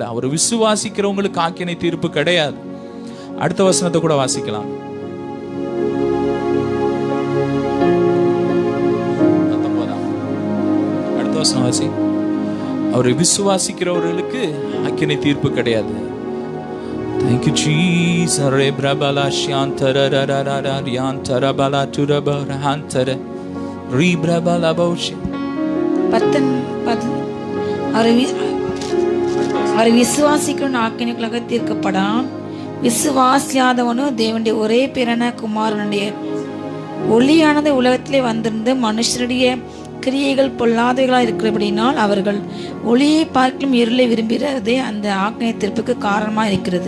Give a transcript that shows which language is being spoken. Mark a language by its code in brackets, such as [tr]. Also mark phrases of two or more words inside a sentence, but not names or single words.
[ta] அவர் விசுவாசிக்கிறவங்களுக்கு ஆக்கினை தீர்ப்பு கிடையாது. அடுத்த வசனத்தை கூட வாசிக்கலாம். அடுத்த வசனம் வாசி. அவரை விசுவாசிக்கிறவர்களுக்கு ஆக்கினை தீர்ப்பு கிடையாது. [en] Thank you Jesus. Re brabala shantara rarara yantara bala turabara hantara re brabala boshi. [ta] அவரை விசுவாசிக்கிறவன் ஆக்கினைக்குள்ளாக தீர்க்கப்படான். விசுவாசியாதவனும் தேவனுடைய ஒரே பிறன குமாரனுடைய ஒளியானது உலகத்திலே வந்திருந்து மனுஷருடைய கிரியைகள் பொல்லாதவைகளாக இருக்கிறபடினால் அவர்கள் ஒளியை பார்க்கும் இருளை விரும்புகிறதே அந்த ஆக்கினை தீர்ப்புக்கு காரணமா இருக்கிறது.